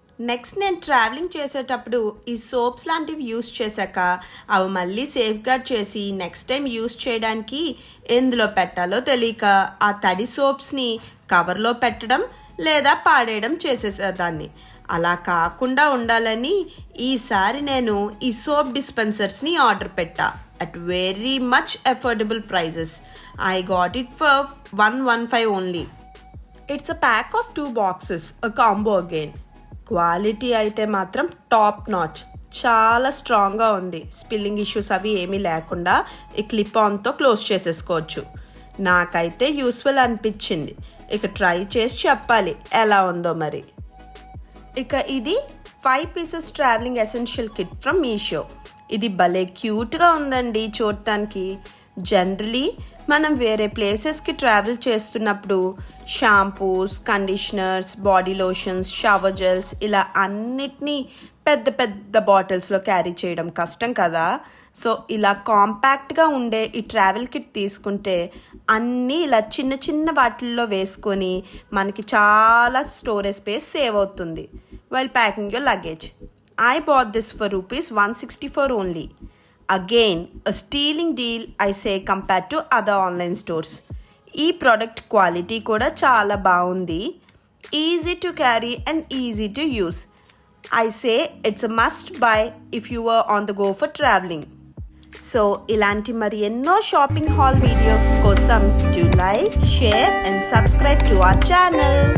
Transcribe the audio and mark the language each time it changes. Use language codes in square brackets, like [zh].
[te] Next నేను travelling చేసేటప్పుడు ఈ సోప్స్ లాంటివి యూస్ చేశాక అవి మళ్ళీ సేఫ్ గార్డ్ చేసి నెక్స్ట్ టైం యూస్ చేయడానికి ఎందులో పెట్టాలో తెలియక ఆ తడి సోప్స్ని కవర్లో పెట్టడం లేదా పాడేయడం చేసేసేదాన్ని. అలా కాకుండా ఉండాలని ఈసారి నేను ఈ సోప్ డిస్పెన్సర్స్ని ఆర్డర్ పెట్టా. [en] at very much affordable prices. I got it for 115 only. It's a pack of 2 boxes, a combo again. [te] Quality అయితే మాత్రం టాప్ నాచ్, చాలా స్ట్రాంగ్గా ఉంది. స్పిల్లింగ్ ఇష్యూస్ అవి ఏమీ లేకుండా ఈ క్లిప్ ఆన్తో క్లోజ్ చేసేసుకోవచ్చు. నాకైతే యూస్ఫుల్ అనిపించింది. ఇక ట్రై చేసి చెప్పాలి ఎలా ఉందో మరి. ఇక ఇది 5 pieces travelling essential kit from Meesho. ఇది భలే క్యూట్గా ఉందండి చూడటానికి. జనరలీ మనం వేరే ప్లేసెస్కి ట్రావెల్ చేస్తున్నప్పుడు shampoos, conditioners, body lotions, shower gels ఇలా అన్నిటినీ పెద్ద పెద్ద బాటిల్స్లో క్యారీ చేయడం కష్టం కదా. సో ఇలా కాంపాక్ట్గా ఉండే ఈ ట్రావెల్ కిట్ తీసుకుంటే అన్నీ ఇలా చిన్న చిన్న వాటిల్లో వేసుకొని మనకి చాలా స్టోరేజ్ స్పేస్ సేవ్ అవుతుంది [en] While packing your luggage. I bought this for rupees 164 only. Again, a stealing deal I say compared to other online stores. [te] ఈ ప్రోడక్ట్ క్వాలిటీ కూడా చాలా బాగుంది. [en] Easy to carry and easy to use. I say it's a must buy if you were on the go for traveling. So [te] ఇలాంటి మరి ఎన్నో [en] Shopping haul videos కోసం do like, share and subscribe to our channel.